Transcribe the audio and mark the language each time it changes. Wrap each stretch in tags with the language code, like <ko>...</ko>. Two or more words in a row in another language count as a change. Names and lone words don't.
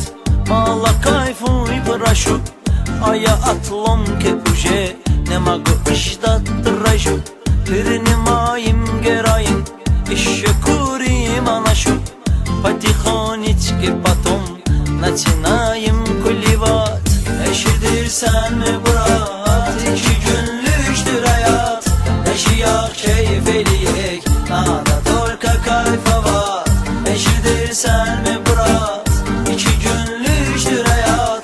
<ru>мало кайфу и прошу, а я от ломки уже не могу ждать дрожу. Принимаем героин, еще курим анашу, потихонечку потом начинаем кулевать.</ru> <az>Eşidirsen mi Murat? 2 günlüktür hayat. Yaşayak keyif eləyək,</az> <ru>надо долго кайфа</ru> <az>var. Eşidirsen mi Murat? 2 günlüktür hayat.</az>